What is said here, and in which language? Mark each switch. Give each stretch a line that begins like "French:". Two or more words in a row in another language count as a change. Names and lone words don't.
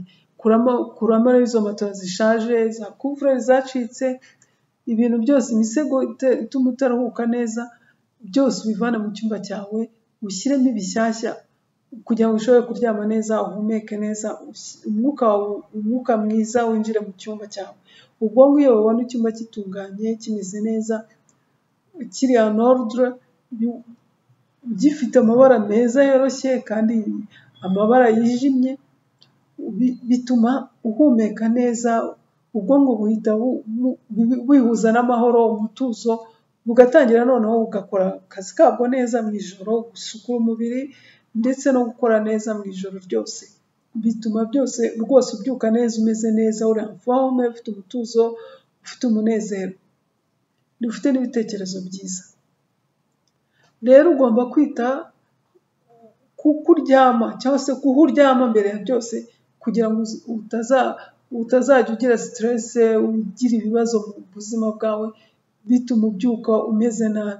Kinyarwanda: Kuramo izo matora zishaje, za kuvureri zacitse, ibintu byose, imisego ituma utaruhuka neza, byose ubivana mu cyumba cyawe, ushyiremo ibishyashya kugira ngo ushobore kuryama neza, uhumeke neza, umwuka mwiza winjire mu cyumba cyawe. Ubwonko iyo babona icyumba kitunganye, kimeze neza, kiri
French: en ordre,
Kinyarwanda: gifite amabara meza yoroshye kandi amabara yijimye, bituma uhumeka neza, ubwonko buhita wihuza n'amahoro, umutuzo, bugatangira noneho bugakora akazi kabwo neza mu ijoro, gusukura umubiri ndetse no gukora neza mu ijoro ryose. Bituma byose rwose ubyuka neza, umeze neza, uri
French: en forme,
Kinyarwanda: ufite umutuzo, ufite umunezero, ufite n'ibitekerezo byiza. Rero ugomba kwita kuko uryama cyangwa se kuho uryama mbere ya byose, kugira ngo utazajya ugira stress, ugira ibibazo mu buzima bwawe, bituma ubyuka umeze nabi.